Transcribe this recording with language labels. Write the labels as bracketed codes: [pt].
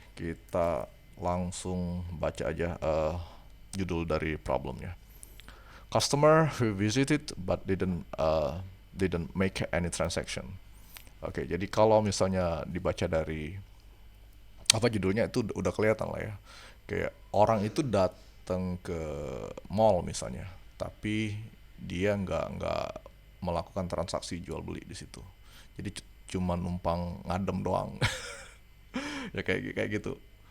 [id] Kita langsung baca aja judul dari problemnya. [en] Customer who visited but didn't make any transaction. [id] Jadi kalau misalnya dibaca dari apa judulnya itu udah kelihatan lah ya. Kayak orang itu datang ke mall misalnya, tapi dia nggak melakukan transaksi jual beli di situ. Jadi cuma numpang ngadem doang. Ya kayak kayak gitu.